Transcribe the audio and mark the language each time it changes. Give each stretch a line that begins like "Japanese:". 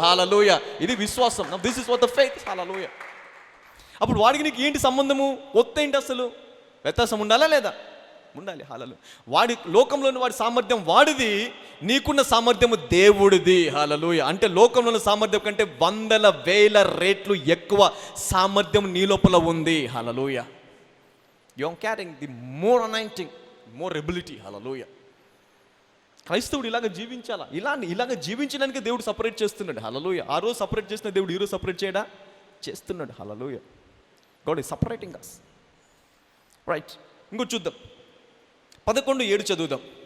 Telugu: హల్లెలూయా. ఇది విశ్వాసం.
English: This is what the faith.
Telugu: హల్లెలూయా. అప్పుడు వాడికి నీకు ఏంటి సంబంధము? ఒత్తేంటి అసలు? వ్యత్యాసం ఉండాలా లేదా? ఉండాలి. హల్లెలూయా. వాడి లోకంలోని వాడి సామర్థ్యం వాడిది, నీకున్న సామర్థ్యము దేవుడిది. హల్లెలూయా. అంటే లోకంలో ఉన్న సామర్థ్యం కంటే 100,000 రెట్లు ఎక్కువ సామర్థ్యం నీ లోపల ఉంది. హల్లెలూయా.
English: You are carrying the more anointing, more ability.
Telugu: హల్లెలూయా. క్రైస్తవుడు ఇలాగ జీవించాలా. ఇలాగ జీవించడానికి దేవుడు సపరేట్ చేస్తున్నాడు. హల్లెలూయా. ఆ రోజు సపరేట్ చేసిన దేవుడు ఈరోజు సపరేట్ చేయడా? చేస్తున్నాడు. హల్లెలూయా.
English: God is separating us.
Telugu: Right. ఇంకో చూద్దాం. 11:7 చదువుదాం.